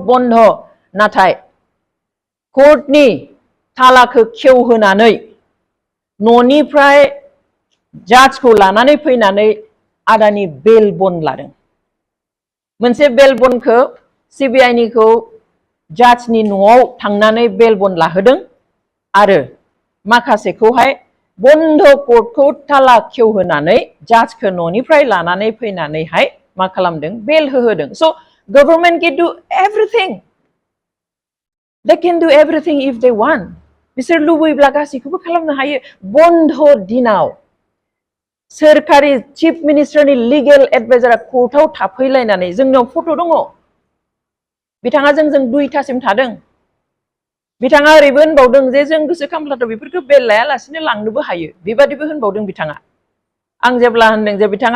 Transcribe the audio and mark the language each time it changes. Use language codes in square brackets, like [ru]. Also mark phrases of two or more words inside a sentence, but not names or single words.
[brx] बन्द नाथाय कोर्टनि तालाखौ खेवहोनानै न'निफ्राय जाजखौ लानानै फैनानै आदानि बेल बन्द लादों मोनसे बेल बन्दखौ सिबिआइनिखौ जाजनि न'आव थांनानै बेल बन्द लाहोदों आरो माखासेखौहाय बन्द कोर्टखौ ताला खेवहोनानै जाजखौ न'निफ्राय लानानै फैनानैहाय मा खालामदों बेल होहोदों स' गभर्नमेन्ट can [en] do everything they can do everything if they want [brx] बिसोर लुबैब्ला गासैखौबो खालामनो हायो बन्द दिनाव सोरखारि [en] chief ministerni legal advisera [brx] कोर्टआव थाफैलायनानै जोंनाव फट' दङ बिथाङा जोंजों 2टासिम थादों बिथाङा ओरैबो होनबावदों जे जों गोसो खालामब्लाथ' बेफोरखौ बेल लायालासिनो लांनोबो हायो बेबादिबो होनबावदों बिथाङा आं जेब्ला होनदों जे बिथाङा